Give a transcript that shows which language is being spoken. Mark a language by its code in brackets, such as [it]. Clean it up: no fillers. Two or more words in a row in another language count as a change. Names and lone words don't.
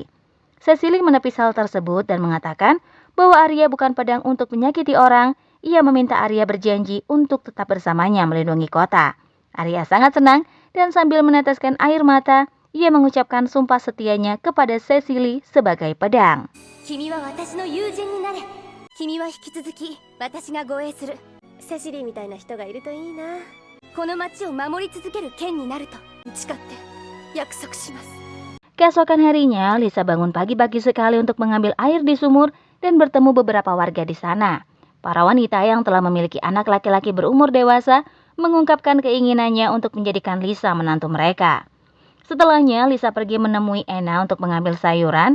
[id] Cecily menepis hal tersebut dan mengatakan bahwa Arya bukan pedang untuk menyakiti orang. Ia meminta Arya berjanji untuk tetap bersamanya melindungi kota. Arya sangat senang dan sambil meneteskan air mata, ia mengucapkan sumpah setianya kepada Cecily sebagai pedang. [ja] 君は私の友人になれ。君は引き続き私が護衛する。セシリーみたいな人がいるといいな。この町を守り続ける剣になると誓って約束します。 [id] Keesokan harinya, Lisa bangun pagi-pagi sekali untuk mengambil air di sumur dan bertemu beberapa warga di sana. Para wanita yang telah memiliki anak laki-laki berumur dewasa mengungkapkan keinginannya untuk menjadikan Lisa menantu mereka. Setelahnya, Lisa pergi menemui Anna untuk mengambil sayuran.